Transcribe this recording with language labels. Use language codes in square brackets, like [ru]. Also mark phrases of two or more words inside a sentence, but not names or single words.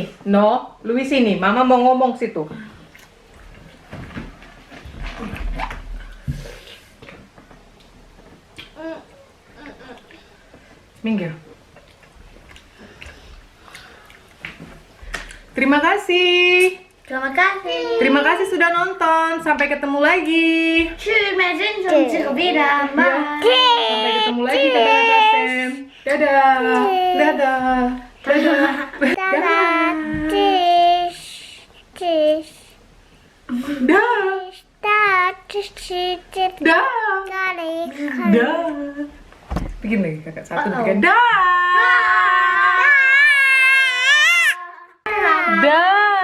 [id] No, Louis sini. Mama mau ngomong situ. Minggir. Terima kasih. Terima kasih. Terima kasih sudah nonton. Sampai ketemu lagi. [de] Tschüss, wir sehen uns wieder. [en] Bye. [id] Sampai ketemu lagi, Kak Sam. Dadah. Dadah. Dadah. Dadah. [de] Tschüss. Tschüss. [id] Dah. [de] Tschüss. Tschüss. [id] Dah. Alex. Dah. Bikin lagi Kakak. Satu, tiga. Dah. Dah.